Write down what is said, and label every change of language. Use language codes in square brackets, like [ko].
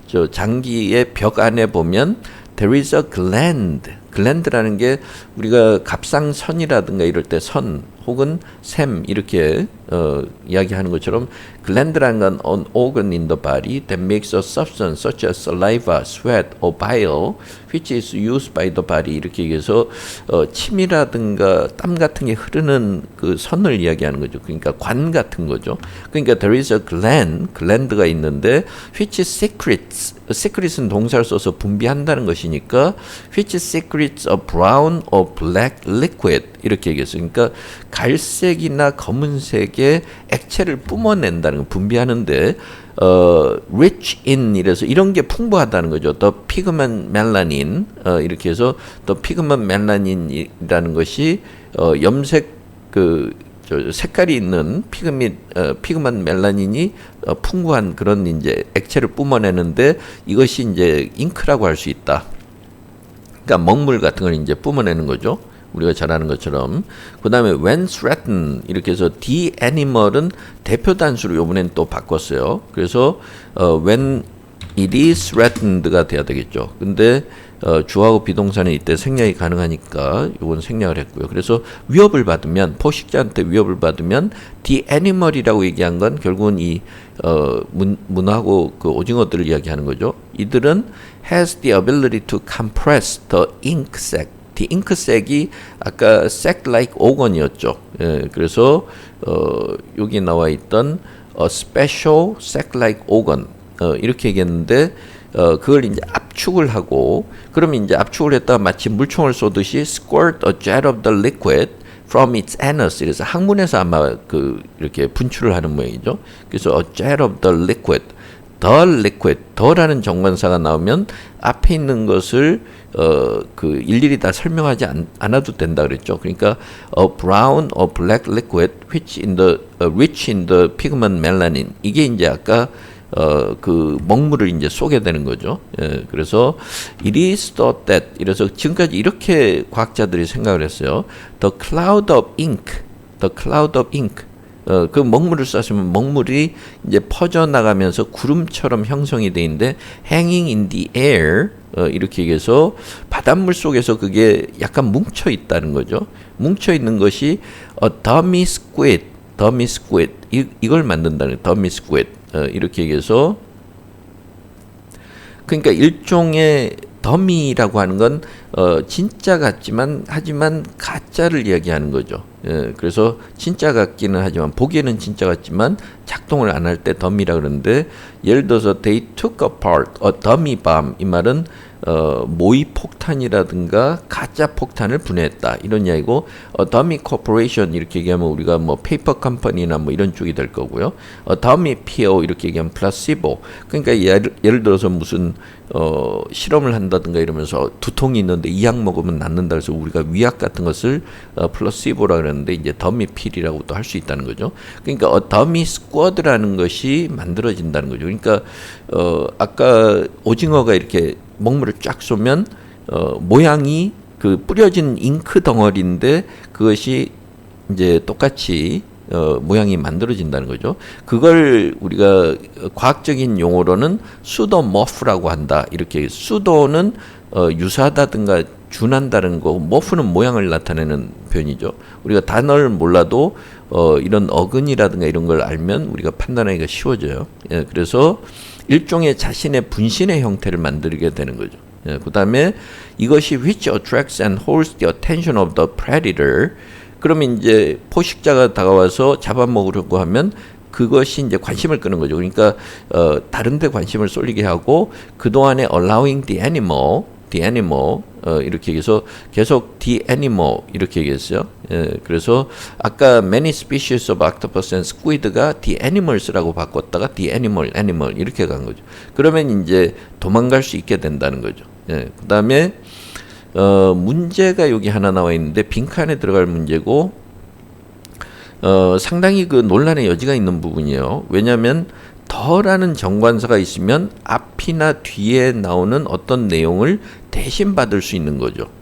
[ko] 장기의 벽 안에 보면 [en] there is a gland [ko] 라는 게 우리가 갑상선이라든가 이럴 때 선 혹은 샘 이렇게 이야기하는 것처럼 gland라는 건 [en] an organ in the body [ko] that makes a substance such as saliva, sweat or bile which is used by the body 이렇게 얘기해서 침이라든가 땀 같은 게 흐르는 그 선을 이야기하는 거죠. 그러니까 관 같은 거죠. 그러니까 there is a gland가 있는데 which secretes는 동사를 써서 분비한다는 것이니까 [en] which secretes a brown or black liquid [ko] 이렇게 얘기했어요. 그러니까 갈색이나 검은색의 액체를 뿜어낸다는 거 분비하는데 rich in 이래서 이런 게 풍부하다는 거죠. [en] the pigment melanin [ko] 이렇게 해서 the pigment melanin이라는 것이 염색 색깔이 있는 피그먼트 멜라닌이 풍부한 그런 이제 액체를 뿜어내는데 이것이 이제 잉크라고 할 수 있다. 그러니까 먹물 같은 걸 이제 뿜어내는 거죠. 우리가 잘 아는 것처럼. 그 다음에 [en] when threatened [ko] 이렇게 해서 the animal은 대표 단수로 요번엔 또 바꿨어요. 그래서 [en] when it is threatened [ko] 가 돼야 되겠죠. 근데 주하고 비동사는 이때 생략이 가능하니까 이건 생략을 했고요. 그래서 위협을 받으면 포식자한테 위협을 받으면 the animal이라고 얘기한 건 결국은 이 문어하고 그 오징어들을 이야기하는 거죠. 이들은 [en] has the ability to compress the ink sac. [ko] the ink sac이 아까 sac-like organ이었죠. 예, 그래서 여기 나와 있던 a special sac-like organ 이렇게 얘기했는데 그걸 이제 압축을 하고 그러면 이제 압축을 했다가 마치 물총을 쏘듯이 [en] squirt a jet of the liquid from its anus [ko] 그래서 항문에서 아마 이렇게 분출을 하는 모양이죠. 그래서 a jet of the liquid the liquid, the라는 정관사가 나오면 앞에 있는 것을 그 일일이 다 설명하지 않아도 된다 그랬죠. 그러니까 [en] a brown or black liquid which in the rich in the pigment melanin, [ko] 이게 이제 아까 그 먹물을 이제 쏘게 되는 거죠. 예, 그래서 [en] it is thought that, [ko] 이래서 지금까지 이렇게 과학자들이 생각을 했어요. [en] The cloud of ink, the cloud of ink. [ko] 그 먹물을 쐈으면 먹물이 이제 퍼져 나가면서 구름처럼 형성이 돼 있는데 [en] hanging in the air, [ko] 이렇게 얘기해서 바닷물 속에서 그게 약간 뭉쳐 있다는 거죠. 뭉쳐 있는 것이 dummy squid, dummy squid, 이걸 만든다는 거예요. [en] dummy squid. [ko] 이렇게 얘기해서, 그러니까 일종의 더미라고 하는 건 진짜 같지만 하지만 가짜를 이야기하는 거죠. 예, 그래서 진짜 같기는 하지만 보기에는 진짜 같지만 작동을 안 할 때 더미라 그러는데, 예를 들어서 [en] they took apart a dummy bomb, [ko] 이 말은 모의 폭탄이라든가 가짜 폭탄을 분해했다, 이런 이야기고, dummy corporation 이렇게 얘기하면 우리가 뭐 페이퍼 컴퍼니나 뭐 이런 쪽이 될 거고요. dummy pill 이렇게 얘기하면 placebo. 그러니까 예를 들어서 무슨 실험을 한다든가 이러면서 두통이 있는데 이 약 먹으면 낫는다 그래서 우리가 위약 같은 것을 플라시보라 그러는데 이제 더미 필이라고도 할 수 있다는 거죠. 그러니까 더미 스쿼드라는 것이 만들어진다는 거죠. 그러니까 아까 오징어가 이렇게 먹물을 쫙 쏘면 모양이 그 뿌려진 잉크 덩어리인데 그것이 이제 똑같이 모양이 만들어진다는 거죠. 그걸 우리가 과학적인 용어로는 수도머프라고 한다. 이렇게 수도는 유사하다든가 준한다는 거, 머프는 모양을 나타내는 표현이죠. 우리가 단어를 몰라도 이런 어근이라든가 이런 걸 알면 우리가 판단하기가 쉬워져요. 예, 그래서 일종의 자신의 분신의 형태를 만들게 되는 거죠. [en] 예, 그 다음에 이것이 which attracts and holds the attention of the predator. [ko] 그러면 이제 포식자가 다가와서 잡아먹으려고 하면 그것이 이제 관심을 끄는 거죠. 그러니까 다른 데 관심을 쏠리게 하고, 그동안에 [en] allowing the animal [ko] 이렇게 얘기해서 계속 the animal 이렇게 얘기했어요. 예, 그래서 아까 [en] many species of octopus and squid [ko] 가 the animals라고 바꿨다가 the animal 이렇게 간 거죠. 그러면 이제 도망갈 수 있게 된다는 거죠. 예, 그 다음에 문제가 여기 하나 나와 있는데 빈칸에 들어갈 문제고, 상당히 그 논란의 여지가 있는 부분이에요. 왜냐하면 더라는 정관사가 있으면 앞이나 뒤에 나오는 어떤 내용을 대신 받을 수 있는 거죠.